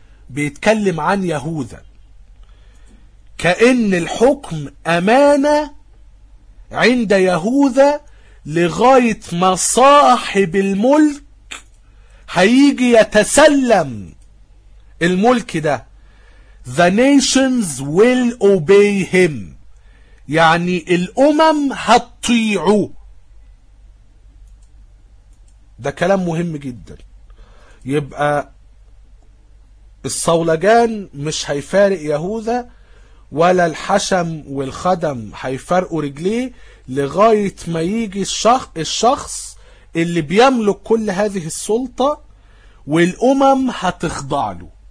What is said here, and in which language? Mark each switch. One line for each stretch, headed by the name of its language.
Arabic: بيتكلم عن يهوذا كأن الحكم أمانة عند يهوذا لغاية ما صاحب الملك هيجي يتسلم الملك ده.
English: The nations will obey him،
Arabic: يعني الأمم هتطيعه. ده كلام مهم جدا. يبقى الصولجان مش هيفارق يهوذا، ولا الحشم والخدم هيفرقوا رجليه لغاية ما يجي الشخص اللي بيملك كل هذه السلطة والأمم هتخضع له.